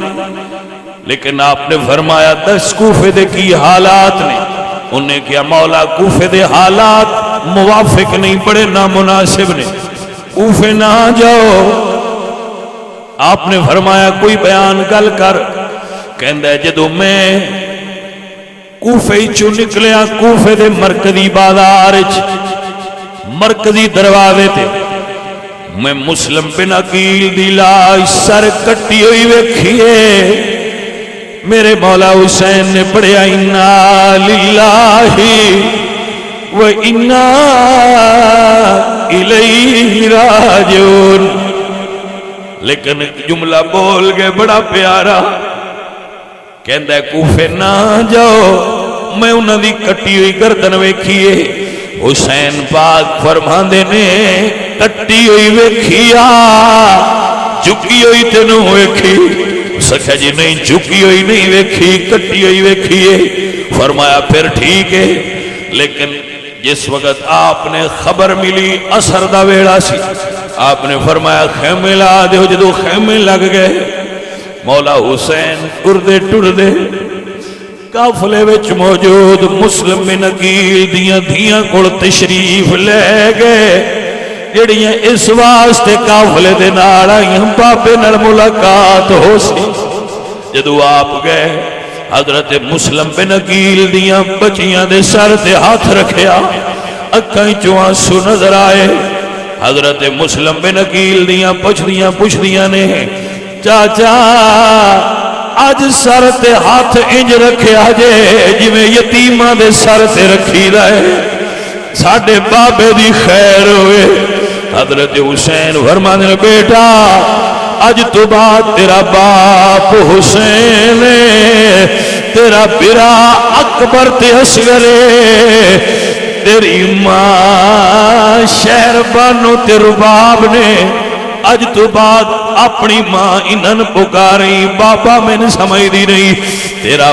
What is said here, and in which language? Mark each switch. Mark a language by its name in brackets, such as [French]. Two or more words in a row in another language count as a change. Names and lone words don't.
[Punjabi] لیکن آپ نے فرمایا دس کوفے دے کی حالات نے. انہیں کیا مولا کوفے دے حالات موافق نہیں, بڑے نامناسب نے, کوفے نہ جاؤ. آپ نے فرمایا کوئی بیان گل کر. کہندہ ہے جدو میں کوفے چو نکلیا کوفے دے مرکزی بازار مرکزی دروازے تے میں مسلم بن عقیل دی لاش سر کٹی ہوئی ویکھیے. میرے مولا حسین نے پڑھیا [Arabic] انا للہ و انا الیہ راجعون. [Punjabi] لیکن جملہ بول گئے بڑا پیارا. کہندہ ہے کوفے نہ جاؤ, میں انہاں دی کٹی ہوئی گردن ویکھیے. حسین پاک فرماندے نے کٹی ہوئی ویکھیا, جھکی ہوئی تینوں ویکھی. سکھا جی نہیں جھکی ہوئی نہیں ویکھی, کٹی ہوئی ویکھیے. فرمایا پھر ٹھیک ہے. لیکن جس وقت آپ نے خبر ملی عصر دا ویڑا سی, آپ نے فرمایا خیمے لا دیو. جدو خیمے لگ گئے مولا حسین ٹردے ٹردے قافلے وچ موجود مسلم بن عقیل دیاں دھیاں کول تشریف لے گئے جڑیاں اس واسطے قافلے دے نال آئیاں بابے نال ملاقات ہو سی. جدو آپ گئے حضرت مسلم بن عقیل دیاں بچیاں دے سر تے ہاتھ رکھیا, اکھاں چوں آنسو نظر آئے. حضرت مسلم بن عقیل دیاں پوچھدیاں نے چاچا اج سر تے ہاتھ انج رکھیا جے جویں یتیماں دے سر تے رکھی دا ہے, ساڈے بابے دی خیر ہوئے. حضرت حسین فرماندے نے بیٹا اج تو بعد تیرا باپ حسین تیرا برا اکبر تے اصغر تیری ماں شہر بانو تے رباب نے اج تو بعد اپنی ماں انہن پکاری بابا میں نے سمجھ دی نہیں تیرا